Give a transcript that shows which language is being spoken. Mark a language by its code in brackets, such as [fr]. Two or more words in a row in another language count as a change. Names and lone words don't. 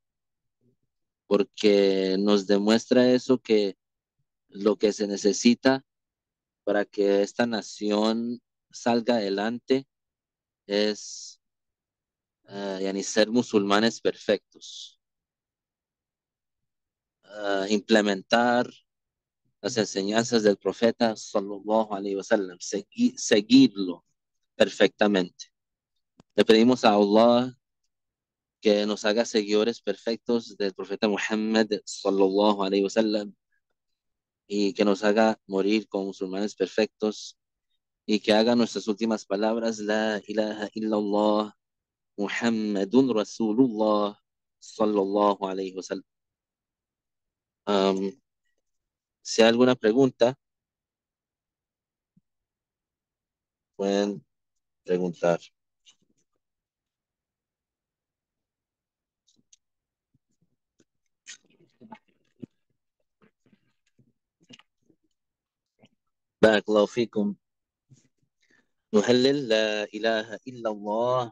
[es] porque nos demuestra eso, que lo que se necesita para que esta nación salga adelante es يعني ser musulmanes perfectos, implementar las enseñanzas del profeta [ar] صلى الله عليه وسلم, [es] seguirlo perfectamente. Le pedimos a Allah que nos haga seguidores perfectos del profeta Muhammad [ar] صلى الله عليه وسلم [es] y que nos haga morir como musulmanes perfectos y que haga nuestras últimas palabras, [ar] لا إله إلا الله محمد رسول الله صلى الله عليه وسلم. [es] Um, si hay alguna pregunta, pueden preguntar. [ar] بارك الله فيكم. نهلل لا إله إلا الله.